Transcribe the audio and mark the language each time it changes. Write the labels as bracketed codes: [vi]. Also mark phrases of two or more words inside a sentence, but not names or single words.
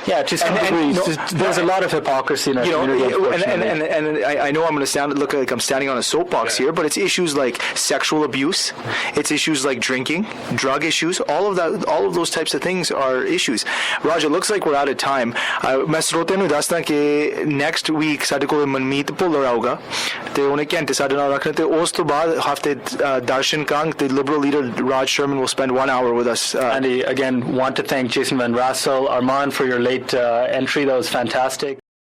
[en] Yeah, to some degree, there's a lot of hypocrisy in our community. And I know I'm going to look like I'm standing on a soapbox here, but it's issues like sexual abuse, it's issues like drinking, drug issues, all of those types of things are issues. Raj, it looks like we're out of time. [pa] मैं ਸਰੋਤਿਆਂ ਨੂੰ ਦੱਸਦਾ ਕਿ [en] next week [pa] ਸਾਡੇ ਕੋਲ ਮਨਮੀਤ ਭੁੱਲਰ ਆਊਗਾ ਤੇ ਉਹਨੇ ਘੰਟੇ ਸਾਡੇ ਨਾਲ ਰੱਖਣੇ ਤੇ ਉਸ ਤੋਂ ਬਾਅਦ ਹਫਤੇ ਦਰਸ਼ਨ ਕੰਗ [en] the Liberal leader Raj Sherman will spend 1 hour with us. And again, want to thank Jason Van Rassel, Armand, for your late entry. That was fantastic.